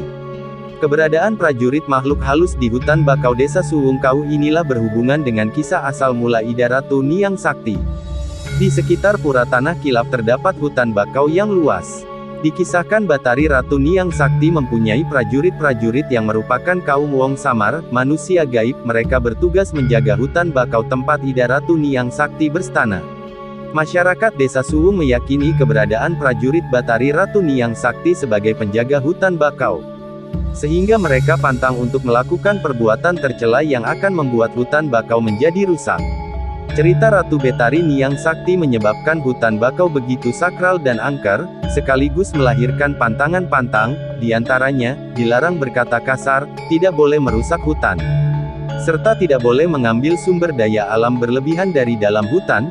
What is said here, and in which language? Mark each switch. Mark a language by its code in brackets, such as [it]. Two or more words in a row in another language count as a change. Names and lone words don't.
[id] Keberadaan prajurit makhluk halus di hutan bakau Desa Suwung Kau inilah berhubungan dengan kisah asal mula Ida Ratu Niang Sakti. Di sekitar Pura Tanah Kilap terdapat hutan bakau yang luas. Dikisahkan Batari Ratu Niang Sakti mempunyai prajurit-prajurit yang merupakan kaum Wong Samar, manusia gaib. Mereka bertugas menjaga hutan bakau tempat Ida Ratu Niang Sakti berstana. Masyarakat Desa Suwung meyakini keberadaan prajurit Batari Ratu Niang Sakti sebagai penjaga hutan bakau. Sehingga mereka pantang untuk melakukan perbuatan tercela yang akan membuat hutan bakau menjadi rusak. Cerita Ratu Betari Niang Sakti menyebabkan hutan bakau begitu sakral dan angker, sekaligus melahirkan pantangan pantang, diantaranya, dilarang berkata kasar, tidak boleh merusak hutan, serta tidak boleh mengambil sumber daya alam berlebihan dari dalam hutan.